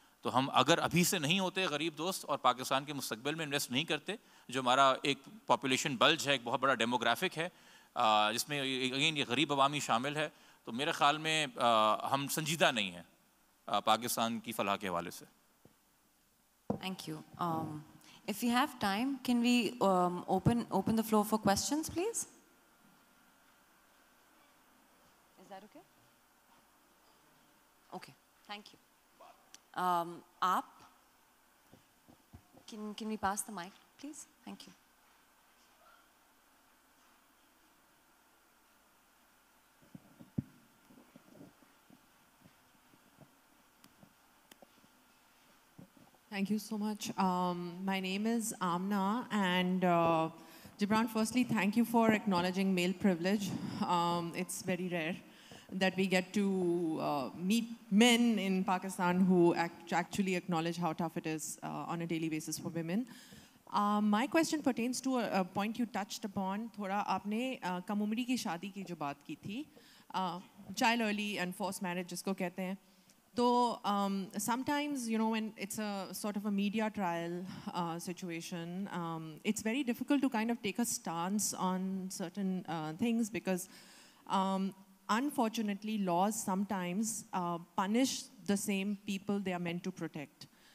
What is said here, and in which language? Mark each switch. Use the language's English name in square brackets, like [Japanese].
[Urdu] تو ہم اگر ابھی سے نہیں ہوتے غریب دوست اور پاکستان کے مستقبل میں انویسٹ نہیں کرتے, جو ہمارا ایک پاپولیشن بلج ہے, ایک بہت بڑا ڈیموگرافک ہے جس میں اگین یہ غریب عوامی شامل ہے, تو میرے خیال میں ہم سنجیدہ نہیں ہیں پاکستان کی فلاح کے حوالے سے. [English] Thank you. If we have time, can we open the floor for questions, please? Is that okay? Okay. Thank you. Aap, can we pass the mic, please? Thank you. Thank you so much. My name is Amna, and Gibran, firstly, thank you for acknowledging male privilege. It's very rare that we get to meet men in Pakistan who actually acknowledge how tough it is on a daily basis for women. My question pertains to a point you touched upon. [Urdu] تھوڑا آپ نے کم عمری کی شادی کی جو بات کی تھی, [English] child early and forced marriage [Urdu] جس کو کہتے ہیں. [English] So sometimes, you know, when it's a sort of a media trial situation, it's very difficult to kind of take a stance on certain things because unfortunately laws sometimes punish the same people they are meant to protect.